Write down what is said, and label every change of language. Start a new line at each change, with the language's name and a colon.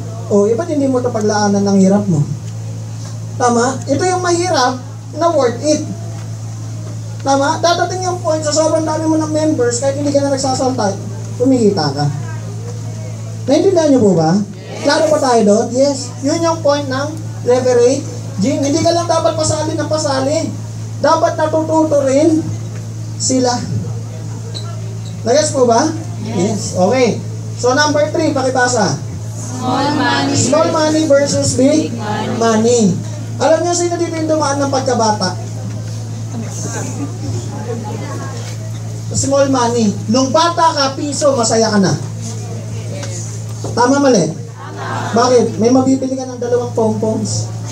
Filipino: Ba't hindi mo ito paglaanan ng hirap mo? Tama? Ito yung mahirap na worth it. Tama? Dadating yung point sa sobrang dami mo ng members, kahit hindi ka na nagsasalta, kumikita ka. Naintindihan niyo po ba? Klaro pa tayo doon? Yes. Yun yung point ng leveraging. Hindi ka lang dapat pasali ng pasali. Dapat natututo rin sila. Nagets po ba? Yes. Okay. So number 3, pakibasa.
English: Small money versus big money.
Filipino: Alam niyo sino dito yung dumaan ng pagkabata? Small money. Nung bata ka, piso, masaya ka na. Tama mali? Bakit? May mabibili ka ng 2 pom-poms.